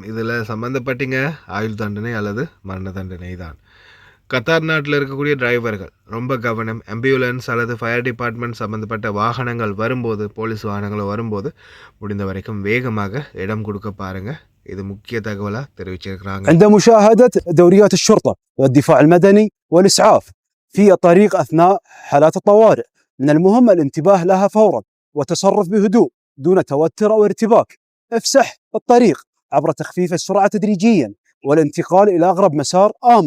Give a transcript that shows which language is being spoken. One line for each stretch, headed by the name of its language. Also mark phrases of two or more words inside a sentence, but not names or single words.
Tamil: இதில் சம்மந்தப்பட்டீங்க ஆயுள் தண்டனை அல்லது மரண தண்டனை தான். கத்தார் நாட்டில் இருக்கக்கூடிய டிரைவர்கள் ரொம்ப கவனம். ஆம்புலன்ஸ் அல்லது
English: fire department
Tamil: சம்மந்தப்பட்ட வாகனங்கள் வரும்போது, போலீஸ் வாகனங்கள் வரும்போது முடிந்த வரைக்கும் வேகமாக இடம் கொடுக்க பாருங்க. இது முக்கிய தகவலா தெரிவிச்சிருக்கிறாங்க.
Arabic: عند مشاهدة دوريات الشرطة والدفاع المدني والإسعاف في الطريق أثناء حالات الطوارئ من المهم الانتباه لها فورا والتصرف بهدوء دون توتر أو ارتباك. افسح الطريق عبر تخفيف السرعة تدريجيا والانتقال إلى أقرب مسار آمن.